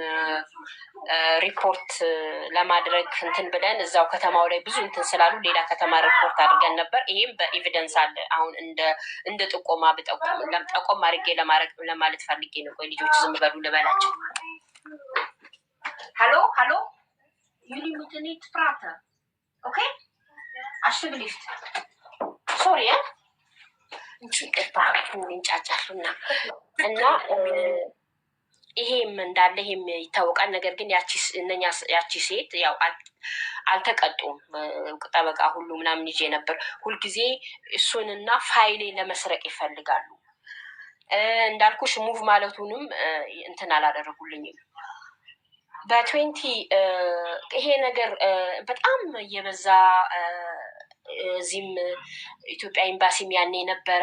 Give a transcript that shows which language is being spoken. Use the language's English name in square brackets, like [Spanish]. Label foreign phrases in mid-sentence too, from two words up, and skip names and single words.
[Amharic] ሪፖርት ለማድረግ እንትን ብለን እዛው ከተማው ላይ ብዙ እንትን ስላሉ ሌላ ከተማ ሪፖርት አድርገን ነበር። ይሄም በኤቪደንስ አለ። አሁን እንደ ጥቆማ ጠቆም አድርጌ ለማለት ፈልጌ ነው። ቆይ ልጆች ዝም በሉ ልበላቸው። ሀሎ ሀሎ [Dutch] jullie moeten niet praten. Oké? Alsjeblieft. Sorry, hè? [Amharic] እንጫጫሉና እና ይሄም እንዳለ ይሄም ይታወቃል። ነገር ግን ያቺ ሴት ያው አልተቀጡም። ጠበቃ ሁሉ ምናምን ይዤ ነበር። ሁልጊዜ እሱንና ፋይሌ ለመስረቅ ይፈልጋሉ። እንዳልኩሽ ሙቭ ማለቱንም እንትን አላደረጉልኝም። በ20 ይሄ ነገር በጣም የበዛ እዚህም ኢትዮጵያ ኤምባሲም ያኔ ነበረ።